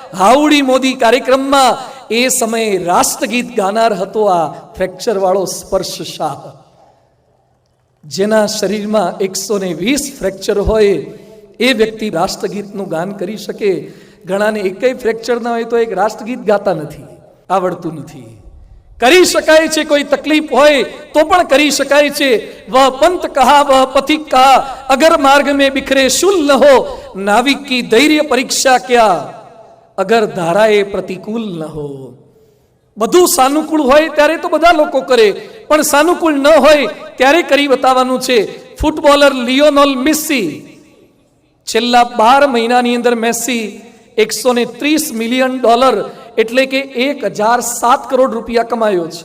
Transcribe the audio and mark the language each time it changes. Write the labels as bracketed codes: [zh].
[gu] Howdy Modi કાર્યક્રમમાં એ સમયે રાષ્ટ્રગીત ગાનાર હતો આ ફ્રેક્ચર વાળો સ્પર્શ શાહ. જેના શરીરમાં 120 ફ્રેક્ચર હોય એ વ્યક્તિ રાષ્ટ્રગીતનું ગાન કરી શકે. ઘણાને એકય ફ્રેક્ચર ના હોય તો એક રાષ્ટ્રગીત ગાતા નથી, આવડતું નથી. કરી શકાય છે. કોઈ તકલીફ હોય તો પણ કરી શકાય છે. [hi] વહ પંત કહા વહ પથિક કહા, અગર માર્ગ में बिखरे शूल न हो, नाविक की धैर्य परीक्षा क्या, अगर धाराए प्रतिकूल न हो. [gu] બધું સાનુકૂળ હોય ત્યારે તો બધા લોકો કરે, પણ સાનુકૂળ ન હોય ત્યારે કરી બતાવવાનું છે. ફૂટબોલર લિયોનેલ મેસી છેલ્લા 12 મહિનાની અંદર મેસી $130 મિલિયન એટલે કે 1007 કરોડ રૂપિયા કમાયો છે.